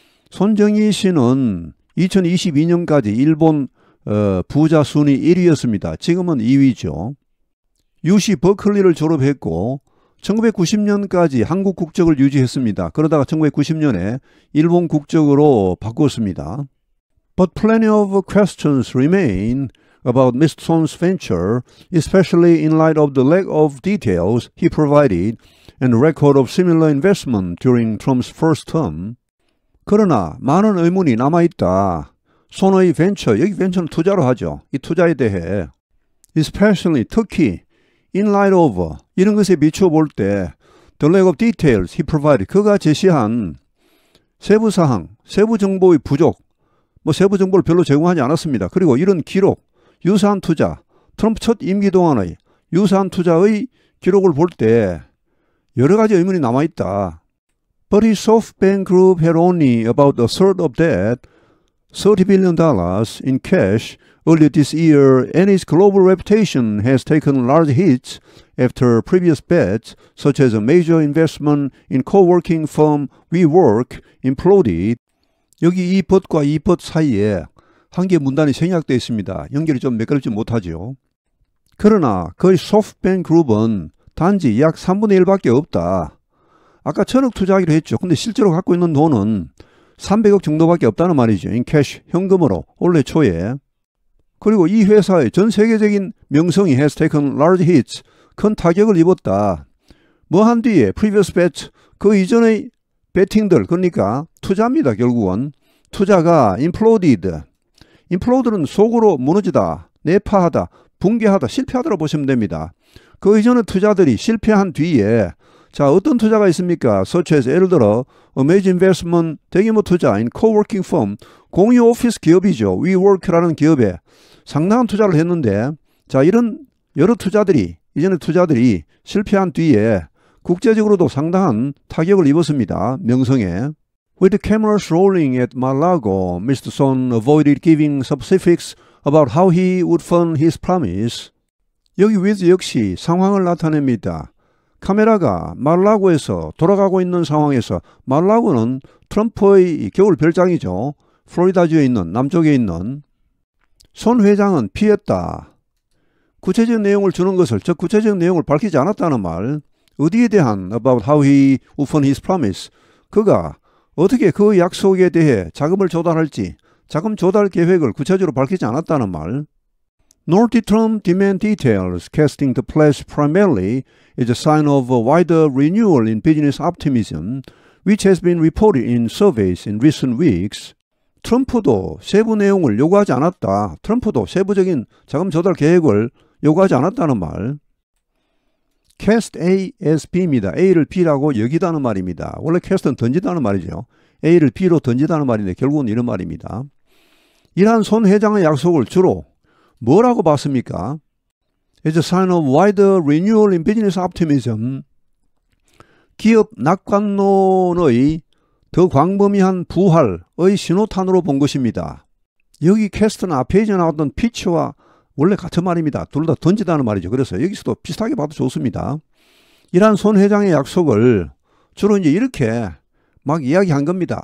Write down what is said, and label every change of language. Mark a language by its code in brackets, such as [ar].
[ko] 손정희 씨는 2022년까지 일본 부자 순위 1위였습니다. 지금은 2위죠. UC 버클리를 졸업했고 1990년까지 한국 국적을 유지했습니다. 그러다가 1990년에 일본 국적으로 바꾸었습니다. [en] But plenty of questions remain about Mr. Son's venture, especially in light of the lack of details he provided and the record of similar investment during Trump's first term. [ko] 그러나 많은 의문이 남아있다. 손의 벤처, 여기 벤처는 투자로 하죠. 이 투자에 대해 [en] especially, [ko] 특히 [en] in light of, [ko] 이런 것에 비춰볼 때 [en] the lack of details he provided, [ko] 그가 제시한 세부사항, 세부 정보의 부족, 세부 정보를 별로 제공하지 않았습니다. 그리고 이런 기록, 유사한 투자, 트럼프 첫 임기 동안의 유사한 투자의 기록을 볼 때 여러 가지 의문이 남아있다. [en] But his SoftBank Group had only about a third of that, $30 billion in cash earlier this year, and his global reputation has taken large hits after previous bets, such as a major investment in co-working firm WeWork, imploded. [ko] 여기 이 벗과 이 벗 사이에 한 개의 문단이 생략되어 있습니다. 연결이 좀 매끄럽지 못하죠. 그러나 그의 소프트뱅크 그룹은 단지 약 3분의 1밖에 없다. 아까 1000억 투자하기로 했죠. 근데 실제로 갖고 있는 돈은 300억 정도밖에 없다는 말이죠. [en] in cash, [ko] 현금으로 올해 초에. 그리고 이 회사의 전 세계적인 명성이 [en] has taken large hits, [ko] 큰 타격을 입었다. 뭐 한 뒤에 [en] previous bet, [ko] 그 이전의 배팅들, 그러니까 투자입니다. 결국은 투자가 imploded, implod는 속으로 무너지다, 내파하다, 붕괴하다, 실패하다로 보시면 됩니다. 그 이전의 투자들이 실패한 뒤에 자 어떤 투자가 있습니까? [en] such as [ko] 예를 들어 [en] a major investment, [ko] 대규모 투자 [en] in co-working firm, [ko] 공유 오피스 기업이죠. WeWork라는 기업에 상당한 투자를 했는데 자 이런 여러 투자들이 이전의 투자들이 실패한 뒤에 국제적으로도 상당한 타격을 입었습니다. 명성에. [en] With the cameras rolling at Mar-a-Lago, Mr. Son avoided giving specifics about how he would fund his promise. [ko] 여기 with 역시 상황을 나타냅니다. 카메라가 마르라고에서 돌아가고 있는 상황에서, 마르라고는 트럼프의 겨울 별장이죠. 플로리다주에 있는, 남쪽에 있는. 손 회장은 피했다. 구체적인 내용을 주는 것을, 즉 구체적인 내용을 밝히지 않았다는 말. 어디에 대한 [en] about how he would fund his promise. [ko] 그가 어떻게 그 약속에 대해 자금을 조달할지, 자금 조달 계획을 구체적으로 밝히지 않았다는 말. [en] Nor did Trump demand details, casting the pledge primarily as a sign of a wider renewal in business optimism, which has been reported in surveys in recent weeks. [ko] 트럼프도 세부 내용을 요구하지 않았다. 트럼프도 세부적인 자금 조달 계획을 요구하지 않았다는 말. [en] Cast A as B입니다. [ko] A를 B라고 여기다는 말입니다. 원래 cast는 던지다는 말이죠. A를 B로 던지다는 말인데 결국은 이런 말입니다. 이러한 손 회장의 약속을 주로 뭐라고 봤습니까? [en] It's a sign of wider renewal in business optimism. [ko] 기업 낙관론의 더 광범위한 부활의 신호탄으로 본 것입니다. 여기 캐스트는 앞에 이제 나왔던 피치와 원래 같은 말입니다. 둘 다 던지다는 말이죠. 그래서 여기서도 비슷하게 봐도 좋습니다. 이러한 손 회장의 약속을 주로 이제 이렇게 막 이야기한 겁니다.